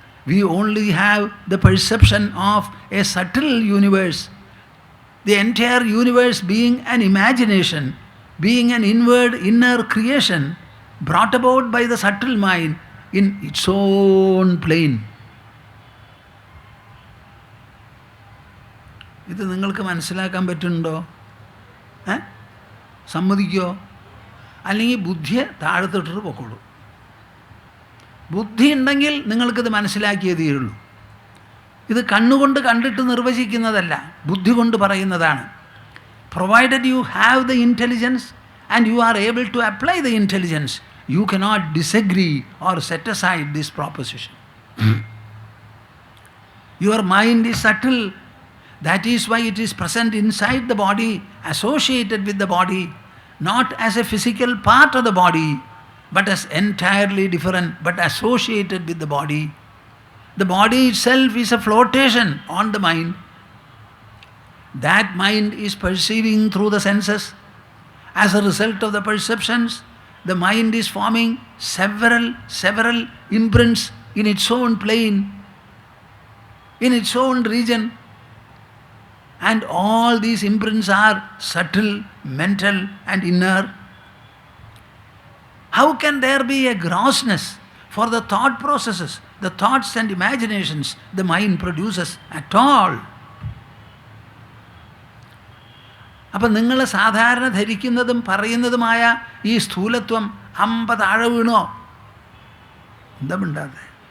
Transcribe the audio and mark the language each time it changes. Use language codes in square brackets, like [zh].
[en] We only have the perception of a subtle universe. The entire universe being an imagination, being an inner creation brought about by the subtle mind in its own plane. [ml] ഇത് നിങ്ങൾക്ക് മനസ്സിലാക്കാൻ പറ്റുന്നുണ്ടോ? സമ്മതിക്കോ? അല്ലെങ്കിൽ ബുദ്ധിയെ താഴത്തിട്ടിട്ട് പൊക്കോളൂ. ബുദ്ധി ഉണ്ടെങ്കിൽ നിങ്ങൾക്കിത് മനസ്സിലാക്കിയേ തീരുള്ളൂ. ഇത് കണ്ണുകൊണ്ട് കണ്ടിട്ട് നിർവചിക്കുന്നതല്ല, ബുദ്ധി കൊണ്ട് പറയുന്നതാണ്. [en] Provided you have the intelligence and you are able to apply the intelligence, you cannot disagree or set aside this proposition. Your mind is subtle. That is why it is present inside the body, associated with the body, not as a physical part of the body, but as entirely different, but associated with the body. The body itself is a flotation on the mind. That mind is perceiving through the senses. As a result of the perceptions, the mind is forming several imprints in its own plane, in its own region. And all these imprints are subtle, mental and inner. How can there be a grossness for the thought processes, the thoughts and imaginations the mind produces at all? [ml] അപ്പം നിങ്ങൾ സാധാരണ ധരിക്കുന്നതും പറയുന്നതുമായ ഈ സ്ഥൂലത്വം 50 താഴെ വീണോ? എന്താ മിണ്ടാതെ?